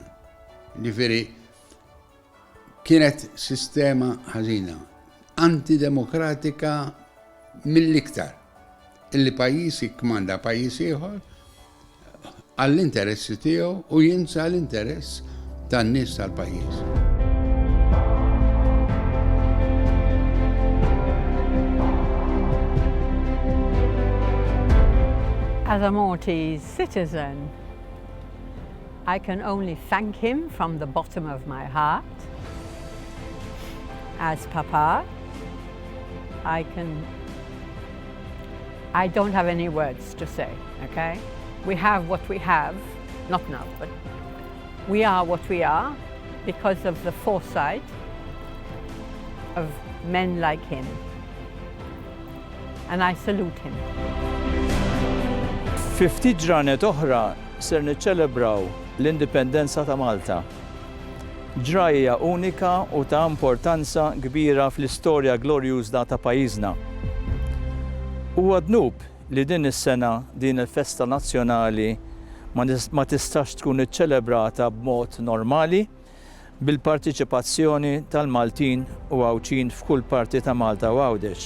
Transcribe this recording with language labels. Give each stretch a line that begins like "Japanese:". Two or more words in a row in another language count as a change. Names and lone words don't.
Maltese: Ġifieri kienet sistema ħażina, antidemokratika mill-iktar, illi pajjiż jikkmanda pajjiż ieħor għall-interessi tiegħu u jinsa l-interess tan-nies tal-pajjiż.
English: As a Maltese citizen, I can only thank him from the bottom of my heart. As Papa, I don't have any words to say, okay? We have what we have, not now, but we are what we are because of the foresight of men like him. And I salute him.
Maltese: 50 ġranet oħra ser niċċelebraw l-indipendenza ta' Malta. Ġrajja unika u ta' importanza kbira fl-istorja glorjuża ta' pajjiżna. Huwa dnub li din is-sena din il-festa nazzjonali ma tistax tkun iċċelebrata b'mod normali bil-partiċipazzjoni tal-Maltin u Għawċin f'kull parti ta' Malta u Għawdex.